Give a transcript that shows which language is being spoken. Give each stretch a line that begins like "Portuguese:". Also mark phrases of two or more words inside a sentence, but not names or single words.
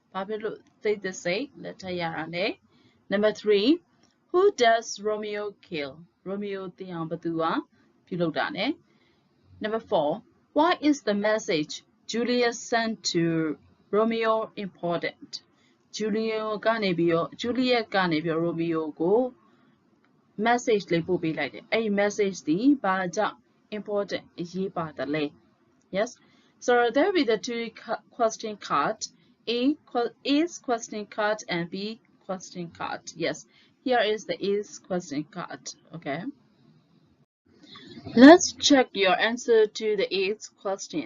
English: Number 3, who does Romeo kill? Romeo Number 4, why is the message Juliet sent to Romeo important?
Burmese: Juliet ကနေပြီး Romeo ကို message လေးပို့ပေးလိုက်တယ်အဲ့ဒီ message ဒီဘာကြောင့် important အရေးပါတယ်လဲ
English: Yes, so there will be the two question card. A is question card and B question card. Yes, here is the is question card. Okay, let's check your answer to the is question.